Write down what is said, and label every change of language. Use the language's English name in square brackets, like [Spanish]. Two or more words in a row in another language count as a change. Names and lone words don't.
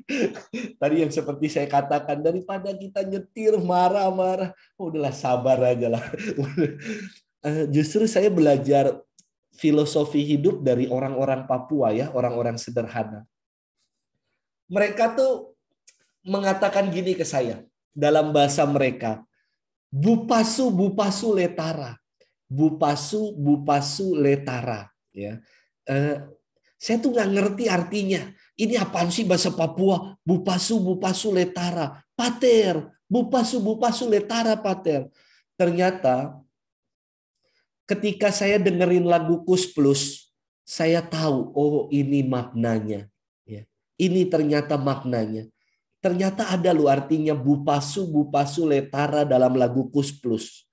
[Indonesian] Tadi yang seperti saya katakan, daripada kita nyetir marah-marah, udahlah sabar aja lah. Justru saya belajar filosofi hidup dari orang-orang Papua ya, orang-orang sederhana. Mereka tuh mengatakan gini ke saya dalam bahasa mereka, bupasu bupasu letara, bupasu bupasu letara. Ya, saya tuh nggak ngerti artinya. Ini apaan sih bahasa Papua? Bupasu bupasu letara, pater, bupasu bupasu letara pater. Ternyata ketika saya dengerin lagu Kus Plus, saya tahu, oh ini maknanya. Ya. Ini ternyata maknanya. Ternyata ada loh artinya bupasu letara dalam lagu Kus Plus.